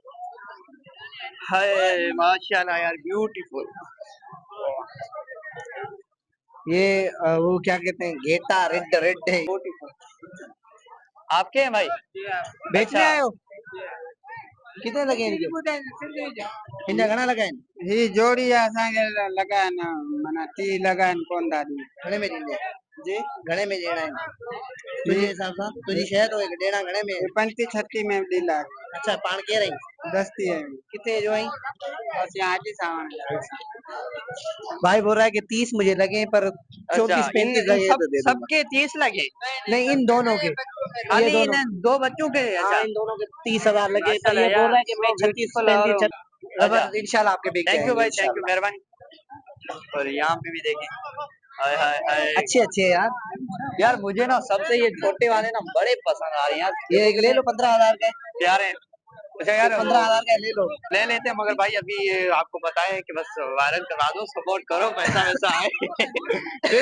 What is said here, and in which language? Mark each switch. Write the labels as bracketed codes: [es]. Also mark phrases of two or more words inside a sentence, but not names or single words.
[hi] हाय माशाल्लाह यार, ब्यूटीफुल। ये वो क्या कहते हैं, घेटा रेड रेड है। आपके हैं भाई? बेचने अच्छा। आए हो? कितने लगे इनके? इनका घना लगा है? [sd] ही जोड़ी असांखे लॻा आहिनि माना 30 लॻा आहिनि कोन दादी। घणे में ॾींदे? जी घणे में ॾियणा आहिनि तुंहिंजे हिसाब सां? तुंहिंजी शइ तो ॾियणा घणे में? 35-36 में ॾींदा। अच्छा पाण केरु आहीं? [hi] दस्ती है। कितने जो आई? बस यहाँ हाजी सामान। भाई बोल रहा है कि 30 मुझे लगे, पर अच्छा 34-35 इन लगे सब तो दे दूंगा। सबके 30 लगे? नहीं इन दोनों के, ये खाली दोनों। इन 2 बच्चों के? हाँ अच्छा इन दोनों के 30,000 लगे, पर माशाल्लाह ये बोल यार, रहा है कि मैं so 36 beautiful और 35 अच्छा, इंशाल्लाह आपके बिक [en] thank you [hi] जाएंगे भाई, [en] thank you, [hi] इंशाल्लाह। मेहरबानी। और यहाँ पे भी देखें, हाय हाय हाय। अच्छे अच्छे यार। यार मुझे ना सबसे ये छोटे वाले ना बड़े पसंद आ रहे हैं यार। ये एक ले लो 15,000 का। प्यारे। अच्छा यार 15,000 का ले लो। ले लेते हैं, मगर भाई अभी ये आपको पता है कि बस वायरल करा दो, सपोर्ट करो, पैसा वैसा आए फिर